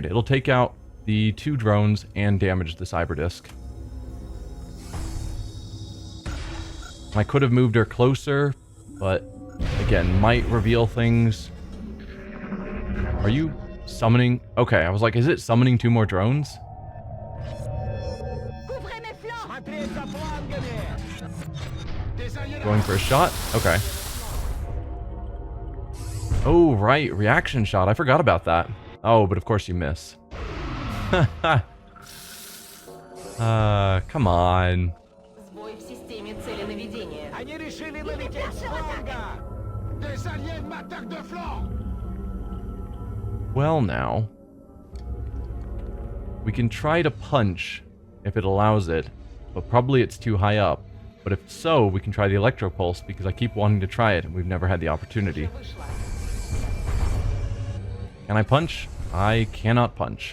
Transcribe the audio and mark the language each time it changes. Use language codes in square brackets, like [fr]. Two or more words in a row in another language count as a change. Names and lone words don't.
[en] It'll take out the 2 drones and damage the cyber disk. I could have moved her closer, but again, might reveal things. Are you summoning? Okay, I was like, is it summoning 2 more drones? [fr] Couvrez mes flancs. [ru] Смотри за флангами. [fr] Des alliés [en] Going for a shot? Okay. Oh, right. Reaction shot. I forgot about that. Oh, but of course you miss. Come on. [ru] Сбой в системе целенаведения. Они решили налететь с фланга. [fr] Des alliés m'attaquent de flanc. [en] Well, now. We can try to punch if it allows it, but probably it's too high up. But if so, we can try the electro pulse because I keep wanting to try it and we've never had the opportunity. Can I punch? I cannot punch.